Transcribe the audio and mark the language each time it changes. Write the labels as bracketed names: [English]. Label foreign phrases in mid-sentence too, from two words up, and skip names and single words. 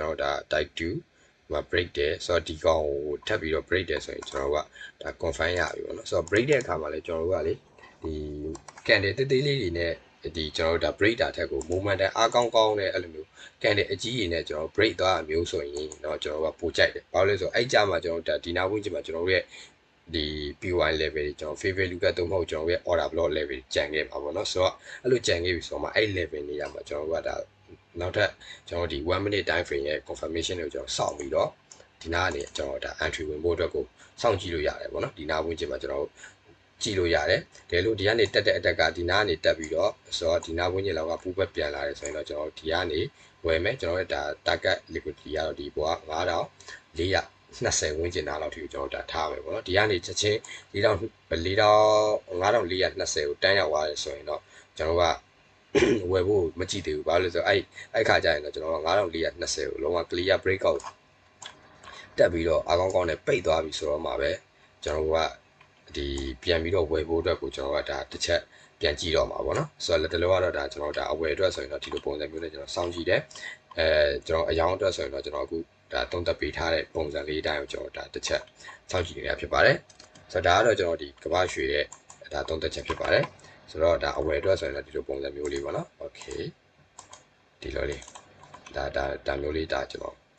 [Burmese] ကျွန်တော်တို့ဒါ type 2ဒီမှာ break တယ်ဆိုတော့ဒီကောင်ကိုထပ်ပြီးတော့ break တယ်ဆိုရင်ကျွန်တော်တို့ကဒါ confirm ရပြီပေါ့နော်ဆိုတော့ break တဲ့အခါမှာလည်းကျွန်တော်တို့ကလေဒီ candle တေးသေးလေးတွေနဲ့ဒီကျွန်တော်တို့ဒါ break တာထက်ကို movement အား ကောင်းနဲ့အဲ့လိုမျိုး candle အကြီးကြီးနဲ့ကျွန်တော် break သွားတာမျိုးဆိုရင်တော့ကျွန်တော်ကပိုကြိုက်တယ်ဘာလို့လဲဆိုတော့အဲ့ကြမှာကျွန်တော်ဒါဒီနာဝင်းကျမှာကျွန်တော်ရဲ့ဒီ [English] PY level [Burmese] တွေကျွန်တော် [English] favor look [Burmese] တော့မဟုတ်ကျွန်တော်ရဲ့ [English] order block level [Burmese] ကြံခဲ့ပါပေါ့နော်ဆိုတော့အဲ့လိုကြံခဲ့ပြီဆိုတော့မှအဲ့ level နေရာမှာကျွန်တော်ကဒါနောက်ထပ်ကျွန်တော်ဒီ [English] 1 minute time frame [Burmese] ရဲ့ confirmation ကိုကျွန်တော်စောင့်ပြီးတော့ဒီနာကနေကျွန်တော်ဒါ entry ဝင်ဖို့အတွက်ကိုစောင့်ကြည့်လို့ရတယ်ပေါ့နော်ဒီနာဝင်းကျမှာကျွန်တော်ကြည့်လို့ရတယ်တကယ်လို့ဒီကနေတက်တဲ့အတက်ကဒီနာကနေတက်ပြီးတော့ဆိုတော့ဒီနာဝင်းကျလောက်ကပူပက်ပြန်လာတယ်ဆိုရင်တော့ကျွန်တော်ဒီကနေဝယ်မယ်ကျွန်တော်ရဲ့ဒါ [English] target liquidity [Burmese] ကတော့ဒီဘောက 9420ဝန်းကျင်သားလောက်ထိကျွန်တော်ဒါထားမယ်ပေါ့နော်ဒီကနေချက်ချင်း5420ကိုတန်းရောက်သွားတယ်ဆိုရင်တော့ကျွန်တော်ကဝယ်ဖို့မကြည့်သေးဘူးဘာလို့လဲဆိုတော့အဲ့ခါကျရင်တော့ကျွန်တော်က9420 ကိုလုံးဝ [English] clear breakout [Burmese] တက်ပြီးတော့အားကောင်းနဲ့ပိတ်သွားပြီဆိုတော့မှပဲကျွန်တော်ကဒီပြန်ပြီးတော့ဝယ်ဖို့အတွက်ကိုကျွန်တော်ကဒါ တစ်ချက်ပြန်ကြည့်တော့မှာပေါ့နော်ဆိုတော့လက်တလောကတော့ဒါကျွန်တော်ဒါအဝယ်အတွက်ဆိုရင်တော့ဒီလိုပုံစံမျိုးနဲ့ကျွန်တော်စောင့်ကြည့်တယ်ကျွန်တော်အယောင်းအတွက်ဆိုရင်တော့ကျွန်တော်အခုဒါသုံးသပ်ပေးထားတဲ့ပုံစံလေးတိုင်းကိုကျွန်တော်ဒါတစ်ချက်စောင့်ကြည့်နေတာဖြစ်ပါတယ်ဆိုတော့ဒါကတော့ကျွန်တော်ဒီကမ္ဘာရွှေရဲ့ဒါသုံးသပ်ချက်ဖြစ်ပါတယ်ဆိုတော့ဒါအဝယ်အတွက်ဆိုရင်တော့ဒီလိုပုံစံမျိုးလေးပေါ့နော်โอเคဒီလိုလေးဒါမျိုးလေးဒါကျွန်တော်